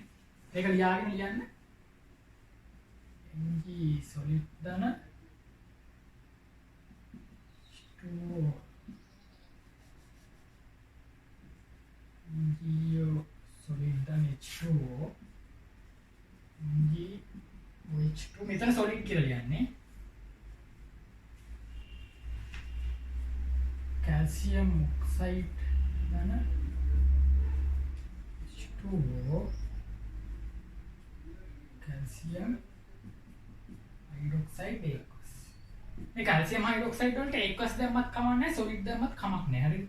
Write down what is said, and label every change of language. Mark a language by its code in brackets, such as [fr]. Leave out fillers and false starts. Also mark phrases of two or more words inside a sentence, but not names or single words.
[si] ඒක ලියාගෙන ලියන්න. [en] Mg solid [si] ධන [en] Mg solid [si] ධන H2O Mg OH2 මෙතන solid කියලා ලියන්නේ. [en] calcium oxide ධන H2O calcium hydroxide aqueous. [si] මේ [en] calcium hydroxide [si] වලට aqueous දැම්මත් කමක් නැහැ, solid දැම්මත් කමක් නැහැ. හරිද?